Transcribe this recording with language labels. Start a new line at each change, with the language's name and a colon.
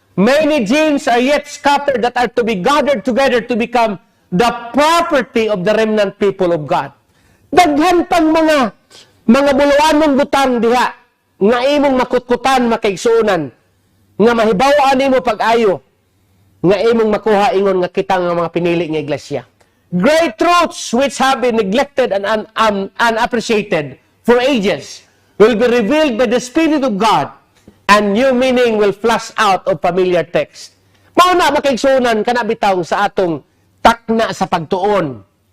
English: Many gems are yet scattered that are to be gathered together to become the property of the remnant people of God.
Cebuano: Daghan pang mga buluanong butang diha nga imong makutkutan makaigsuonan nga mahibaw-an nimo pag-ayo nga imong makuha ingon nga kita nga mga pinili nga iglesia.
English: Great truths which have been neglected and unappreciated for ages will be revealed by the Spirit of God, and new meaning will flash out of familiar text.
Cebuano: Mauna makaigsuonan kana bitaw sa atong takna sa pagtuon.